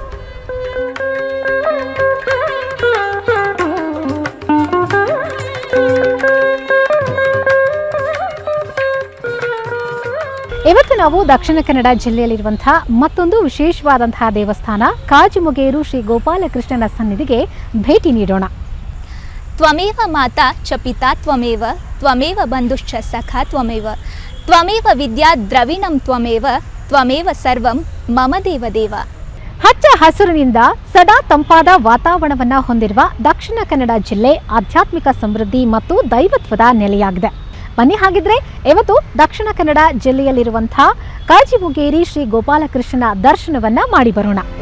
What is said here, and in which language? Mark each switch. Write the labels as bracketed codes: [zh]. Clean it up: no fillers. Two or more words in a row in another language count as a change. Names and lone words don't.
[kn] ಇವತ್ತು ನಾವು ದಕ್ಷಿಣ ಕನ್ನಡ ಜಿಲ್ಲೆಯಲ್ಲಿರುವಂತಹ ಮತ್ತೊಂದು ವಿಶೇಷವಾದಂತಹ ದೇವಸ್ಥಾನ ಕಾಜಿಮುಗೇರು ಶ್ರೀ ಗೋಪಾಲಕೃಷ್ಣನ ಸನ್ನಿಧಿಗೆ ಭೇಟಿ ನೀಡೋಣ. [sa] ತ್ವಮೇವ ಮಾತಾ ಚ ಪಿತಾ ತ್ವಮೇವ, ತ್ವಮೇವ ಬಂಧುಶ್ಚ ಸಖಾ ತ್ವಮೇವ, ತ್ವಮೇವ ವಿದ್ಯಾ ದ್ರವಿಣಂ ತ್ವಮೇವ, ತ್ವಮೇವ ಸರ್ವಂ ಮಮ ದೇವ ದೇವ. [kn] ಹಚ್ಚ ಹಸುರಿನಿಂದ ಸದಾ ತಂಪಾದ ವಾತಾವರಣವನ್ನ ಹೊಂದಿರುವ ದಕ್ಷಿಣ ಕನ್ನಡ ಜಿಲ್ಲೆ ಆಧ್ಯಾತ್ಮಿಕ ಸಮೃದ್ಧಿ ಮತ್ತು ದೈವತ್ವದ ನೆಲೆಯಾಗಿದೆ. ಬನ್ನಿ, ಹಾಗಿದ್ರೆ ಇವತ್ತು ದಕ್ಷಿಣ ಕನ್ನಡ ಜಿಲ್ಲೆಯಲ್ಲಿರುವಂತಹ ಕಾಜಿಮುಗೇರಿ ಶ್ರೀ ಗೋಪಾಲಕೃಷ್ಣನ ದರ್ಶನವನ್ನ ಮಾಡಿ ಬರೋಣ.